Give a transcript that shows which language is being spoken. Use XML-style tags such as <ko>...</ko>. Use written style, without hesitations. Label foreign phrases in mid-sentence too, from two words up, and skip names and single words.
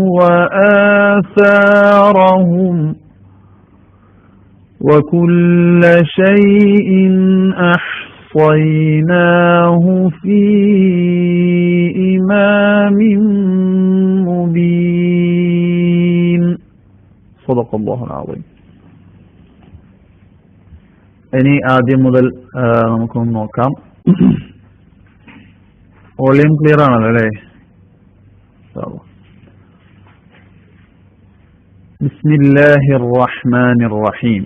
<ar>وآثارهم وكل شيء أحصيناه في إمام مبين صدق الله العظيم.</ar> <ml>ഇനി ആദ്യം മുതൽ നമുക്കൊന്ന് നോക്കാം.</ml> <en>volume clear</en> <ml>ആണല്ലോ അല്ലേ?</ml> <ar>بسم الله الرحمن الرحيم.</ar>